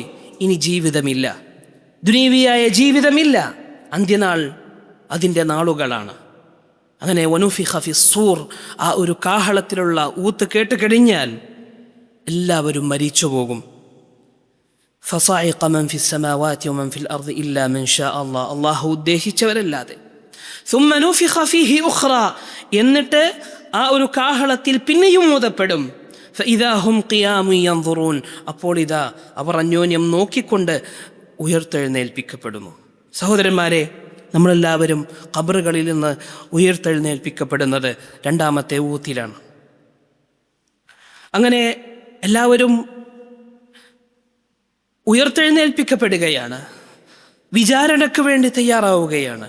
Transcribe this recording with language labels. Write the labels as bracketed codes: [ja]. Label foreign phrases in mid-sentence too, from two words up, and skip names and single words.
[ml] ഇനി ജീവിതമില്ല, ദുനീവിയായ ജീവിതമില്ല. അന്ത്യനാൾ അതിൻ്റെ നാളുകളാണ്. അങ്ങനെ [ar] ونفخ في الصور, [ml] ആ ഒരു കാഹളത്തിലുള്ള ഊത്ത് കേട്ട് കഴിഞ്ഞാൽ എല്ലാവരും മരിച്ചു പോകും. [ar] فصعق من في السماوات ومن في الأرض إلا من شاء الله, [ml] അല്ലാഹു ഉദ്ദേശിച്ചവരല്ലാതെ. [ar] ثم نفخ فيه أخرى, [ml] എന്നിട്ട് ആ ഒരു കാഹളത്തിൽ പിന്നെയും ഊതപ്പെടും. [ar] فإذا هم قيام ينظرون, [ml] അപ്പോൾ ഇതാ അവർ അന്യോന്യം നോക്കിക്കൊണ്ട് ഉയർത്തെഴുന്നേൽപ്പിക്കപ്പെടുന്നു. സഹോദരന്മാരെ, നമ്മളെല്ലാവരും ഖബറുകളിൽ നിന്ന് ഉയർത്തെഴുന്നേൽപ്പിക്കപ്പെടുന്നത് രണ്ടാമത്തെ ഊത്തിലാണ്. അങ്ങനെ എല്ലാവരും ഉയർത്തെഴുന്നേൽപ്പിക്കപ്പെടുകയാണ്, വിചാരണയ്ക്ക് വേണ്ടി തയ്യാറാവുകയാണ്.